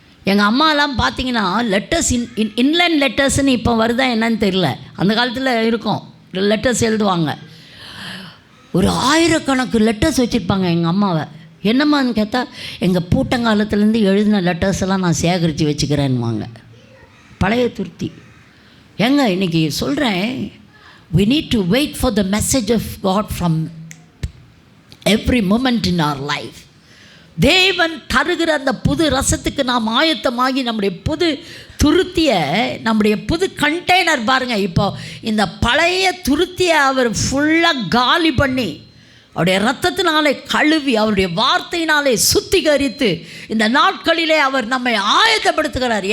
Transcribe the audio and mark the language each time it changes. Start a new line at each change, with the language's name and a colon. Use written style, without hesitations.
Tamil: எங்கள் அம்மாலாம் பார்த்தீங்கன்னா லெட்டர்ஸ், இன்லைன் லெட்டர்ஸ்ன்னு இப்போ வருதா என்னன்னு தெரியல, அந்த காலத்தில் இருக்கும், லெட்டர்ஸ் எழுதுவாங்க. ஒரு 1000கணக்கு லெட்டர்ஸ் வச்சுருப்பாங்க எங்கள் அம்மாவை. என்னம்மான்னு கேட்டால், எங்கள் பூட்டங்காலத்துலேருந்து எழுதின லெட்டர்ஸ் எல்லாம் நான் சேகரித்து வச்சுக்கிறேன்னுவாங்க. பழைய துருத்தி. ஏங்க இன்றைக்கி சொல்கிறேன்,
English: we need to wait for the message of God from every moment in our life.
Tamil: தேவன் தருகிற அந்த புது ரசத்துக்கு நாம் ஆயத்தமாகி நம்முடைய புது துருத்தியை, நம்முடைய புது கண்டெய்னர் பாருங்கள். இப்போ இந்த பழைய துருத்தியை அவர் ஃபுல்லாக காலி பண்ணி அவருடைய இரத்தத்தினாலே கழுவி அவருடைய வார்த்தையினாலே சுத்திகரித்து இந்த நாட்களிலே அவர் நம்மை ஆயத்தப்படுத்துகிறார்.